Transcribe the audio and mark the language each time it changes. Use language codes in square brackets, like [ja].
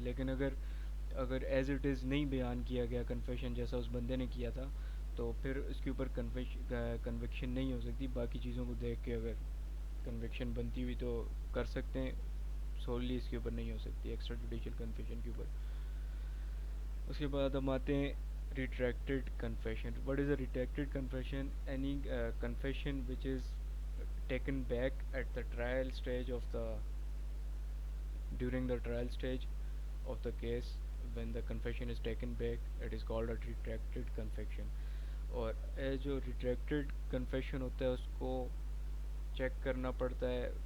[ur] لیکن اگر as it is نہیں بیان کیا گیا کنفیشن جیسا اس بندے نے کیا تھا تو پھر اس کے اوپر کنوکشن نہیں ہو سکتی. باقی چیزوں کو دیکھ کے اگر کنوکشن بنتی ہوئی تو کر سکتے ہیں، سوللی اس کے اوپر نہیں ہو سکتی ایکسٹرا جوڈیشل کنفیشن کے اوپر. اس کے بعد ہم آتے ہیں ریٹریکٹڈ confession. [en] What is a retracted confession? Any confession which is taken back at the trial stage of the during the trial stage of the case. When the confession is taken back, it is called a retracted confession. [ur] اور جو ریٹریکٹڈ confession ہوتا ہے اس کو check کرنا پڑتا ہے.